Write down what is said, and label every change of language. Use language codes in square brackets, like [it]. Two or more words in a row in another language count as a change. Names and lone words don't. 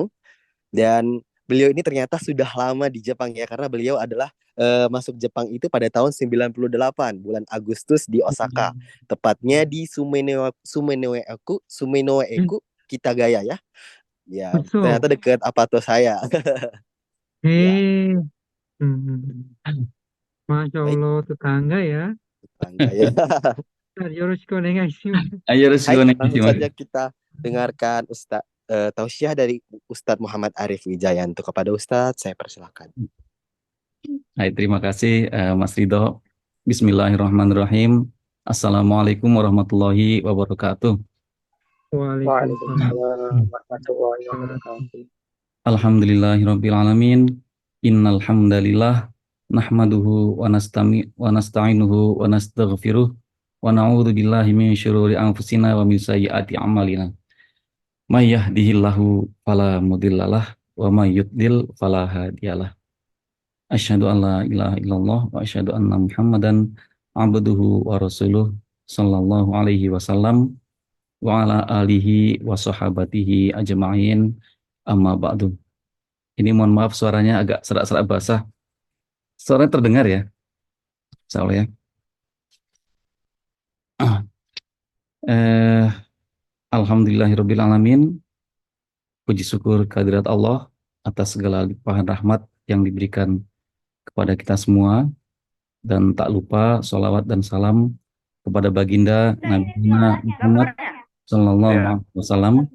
[id] Dan beliau ini ternyata sudah lama di Jepang ya, karena beliau adalah masuk Jepang itu pada tahun 98 bulan Agustus di Osaka, tepatnya di Sumenoe-eku Kitagaya ya. Ya, ternyata dekat Apato saya. [ar] ما شاء الله, [id] tetangga ya. Tetangga ya. [ja] よろしくお願いします. [id] Langsung saja kita dengarkan tausiah dari Ustadz Muhammad Arif Wijayanto. Kepada Ustadz, saya persilakan. Hai, terima kasih Mas Ridho. [ar] بسم الله الرحمن الرحيم. السلام عليكم ورحمة الله وبركاته. وعليكم السلام. وعليكم السلام ورحمة الله وبركاته. الحمد لله رب العالمين. إن الحمد لله نحمده ونستعينه ونستغفره ونعوذ بالله من شرور أنفسنا ومن سيئات أعمالنا. من يهده الله فلا مضل له ومن يضلل فلا هادي له. أشهد أن لا إله إلا الله وأشهد أن محمدا عبده ورسوله صلى الله عليه وسلم وعلى آله وصحابته أجمعين أما بعد. [id] Ini mohon maaf suaranya agak serak-serak basah. Suaranya terdengar ya? [ar] إن شاء الله [id] ya. [ar] الحمد لله رب العالمين. [id] Puji syukur kehadirat Allah atas segala limpahan rahmat yang diberikan kepada kita semua, dan tak lupa sholawat dan salam kepada baginda Nabi Muhammad [ar] صلى الله عليه وسلم,